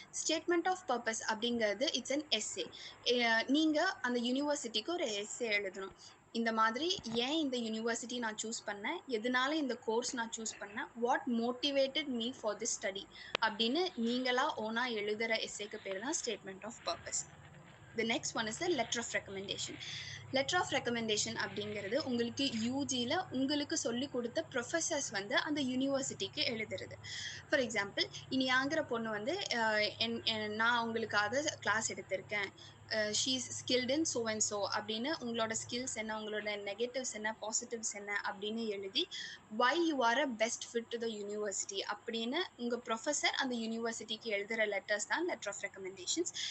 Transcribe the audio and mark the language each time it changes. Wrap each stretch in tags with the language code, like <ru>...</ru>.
<ta>Statement of purpose அப்படிங்கிறது</ta> <en>It's an essay.</en> <ta>நீங்கள் அந்த யூனிவர்சிட்டிக்கு ஒரு எஸ்ஸே எழுதணும். இந்த மாதிரி ஏன் இந்த யூனிவர்சிட்டி நான் சூஸ் பண்ணேன், எதனால இந்த கோர்ஸ் நான் சூஸ் பண்ணேன்,</ta> <en>what motivated me for this study</en> <ta>அப்படின்னு நீங்களாக ஓனாக எழுதுகிற எஸ்ஸேக்கு பேர் தான் statement of purpose.</ta> <en>The next one is the letter of recommendation.</en> <ta>Letter of recommendation அப்படிங்கிறது உங்களுக்கு யூஜியில் உங்களுக்கு சொல்லி கொடுத்த ப்ரொஃபஸர்ஸ் வந்து அந்த யூனிவர்சிட்டிக்கு எழுதுறது. ஃபார் எக்ஸாம்பிள், இனியாங்கிற பொண்ணு வந்து நான் உங்களுக்காக கிளாஸ் எடுத்திருக்கேன்,</ta> <en>she is skilled in so and so</en> <ta>அப்படின்னு உங்களோட ஸ்கில்ஸ் என்ன, உங்களோட நெகட்டிவ்ஸ் என்ன, பாசிட்டிவ்ஸ் என்ன அப்படின்னு எழுதி why</ta> <en>you are a best fit to the university</en> <ta>அப்படின்னு உங்கள் ப்ரொஃபஸர் அந்த யூனிவர்சிட்டிக்கு எழுதுகிற லெட்டர்ஸ் தான் லெட்டர் ஆஃப் ரெக்கமெண்டேஷன்ஸ்.</ta>